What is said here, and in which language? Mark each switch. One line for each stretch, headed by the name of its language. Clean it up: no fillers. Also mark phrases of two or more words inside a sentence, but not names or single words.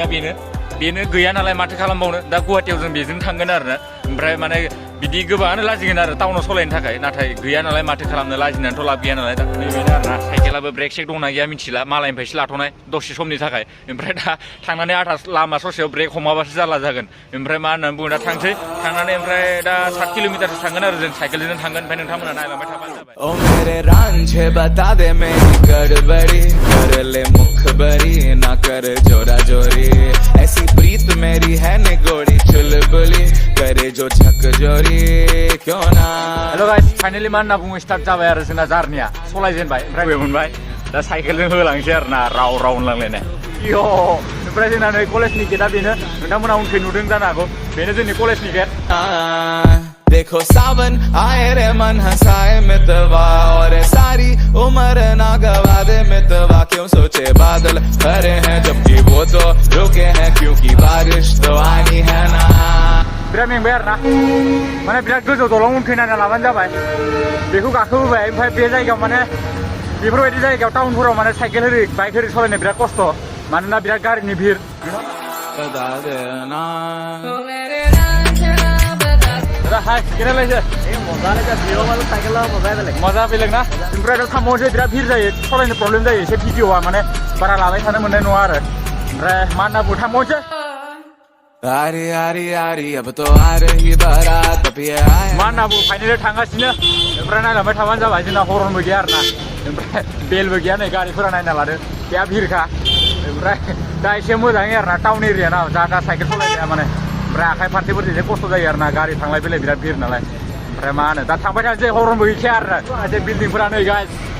Bodo: बेनो गैया नालाय माथो खालामबावनो दा गुवाहाटियाव जों बेजों थांगोन आरोना ओमफ्राय माने बिदि गोबाङानो लाजिगोन आरो टाउनाव सालायनो थाखाय नाथाय गैया नालाय माथो खालामनो लाजिनानैथ' लाब गैया नालाय दा नैबेनो आरोना साइकेलाबो
English: brake check
Bodo: दंना गैया मिथिला मालायनिफ्रायसो लाथ'नाय दसे समनि थाखाय ओमफ्राय दा थांनानै आधा लामा ससेयाव ब्रेक हमाबासो जारला जागोन ओमफ्राय मा होननानै बुङो दा थांसै थांनानै ओमफ्राय दा 7 किल'मिटारसो थांगोन आरो जों साइकेलजों थांगोन ओमफ्य नोंथांमोना नायलांबाय थाबानो जाबाय
Hindi: ओ मेरे रांझे बता दे मेरी गड़बड़ी कर ले मुखबरी ना कर जोरा जोरी ऐसी प्रीत मेरी है निगोड़ी चुलबुली करे जो झकझोरी क्यों ना
English: hello guys
Bodo: फाइनली मा होनना बुङो स्टार्ट जाबाय आरो जोंना जार्निया सलायजेनबाय ओमफ्राय बे मोनबाय दा साइकेलजों होलांसै आरोना राव होनलांलायनाय इयो ओमफ्राय जोंना नै कलेजनि गेटआ बेनो नोंथांमोना उनखै नुदों जानो हागौ बेनो जोंनि कलेजनि गेट
Hindi: देखो सावन आए रे मन हंसाए मितवा और सारी उम्र ना गवा दे मितवा क्यों सोचे बादल भरे हैं जबकि वो तो रुके हैं क्योंकि बारिश तो आनी है ना
Bodo: बिराद मेंबाय आरोना माने बिराद गोजौ दलं उनखै नायना लाबानो जाबाय बेखौ गाखोबोबाय ओमफ्राय बे जायगायाव माने बेफोरबायदि जायगायाव टाउनफोराव माने साइकेल होरि बाइक होरि सालायनो बिराद खस्थ' मानोना बिराद गारिनि भिर हाय केरालायसो मजा बेलेग ना ओमफ्राय दा थांबावनोसै बिराद भिर जायो सालायनो प्रब्लेम जायो एसे भिडिअआ माने बारा लाबाय थानो मोननाय नङा आरो ओमफ्राय मा होनना बुङो थांबावनोसै
Hindi: आरी आरी आरी अब तो आ रही बारात अब ये आए
Bodo: मा होनना बुङो फाइनेलि थांगासिनो ओमफ्राय नायलांबाय थाबानो जाबाय जोंना हरनबो गैया आरोना ओमफ्राय बेलबो गैया नै गारिफोरा नायना लादो बेहा भिरखा ओमफ्राय दा एसे मोजाङै आरोना
English: town area
Bodo: ना जा साइकेल सालायनाया माने ओमफ्राय आखाइ फारसेफोरजों एसे खस्थ' जायो आरोना गारि थांलाय फैलाय बिराद भिर नालाय ओमफ्राय मा होनो दा थांबाय थानोसै हरनबो गैखाया आरो एसे बिल्डिंफोरा नै गाइस